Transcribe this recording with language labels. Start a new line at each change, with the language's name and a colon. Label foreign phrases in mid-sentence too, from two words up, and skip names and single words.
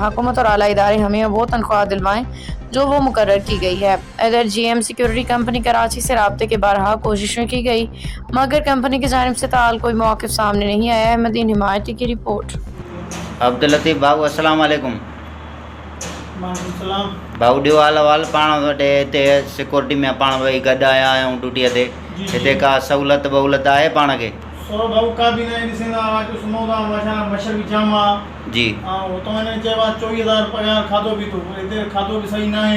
Urdu: حکومت اور اعلیٰ ادارے ہمیں وہ تنخواہ دلوائیں جو وہ مقرر کی گئی ہے۔ ادھر GM سیکیورٹی کمپنی کراچی سے رابطے کے بارہا کوششیں کی گئی، مگر کمپنی کی جانب سے تاحال کوئی موقف سامنے نہیں آیا ہے۔ احمدین حمایتی کی رپورٹ۔ عبداللطیف بھاؤ السلام علیکم۔ وعلیکم السلام۔
Sindhi: بھاؤ ॾियो हाल पाण वटि हिते सिक्योरिटी में पाण वही गॾु आया आहियूं ड्यूटीअ ते। हिते का सहूलियत वहूलियत आहे पाण खे? सो भाऊ का बि न ॾिसंदा राति जो सुम्हूं था, मच्छर बि जाम आहे। जी। ऐं हुतां हिननि चयो आहे 24,000 पघार, खाधो पीतो, हिते खाधो बि सही न आहे।